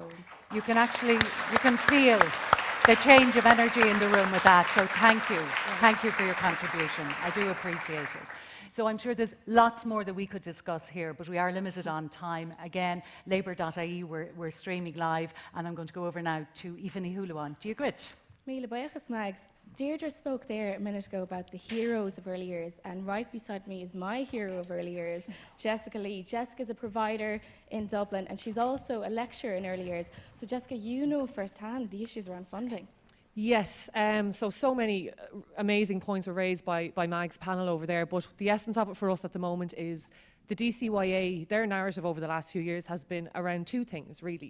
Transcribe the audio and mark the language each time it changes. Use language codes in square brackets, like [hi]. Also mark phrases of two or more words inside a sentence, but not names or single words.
[en] you can feel the change of energy in the room with that. So thank you. Thank you for your contribution. I do appreciate it. So I'm sure there's lots more that we could discuss here, but we are limited on time. Again, labour.ie, we're streaming live, and I'm going to go over now to Aoife Hulawan. Do you agree? [ga] Míle buíochas, Mags. [en] Deirdre spoke there a minute ago about the heroes of early years, and right beside me is my hero of early years, Jessica Lee. Jessica's a provider in Dublin, and she's also a lecturer in early years. So Jessica, you know firsthand the issues around funding. Yes, so many amazing points were raised by Mag's panel over there, but the essence of it for us at the moment is the DCYA, their narrative over the last few years has been around 2 things, really.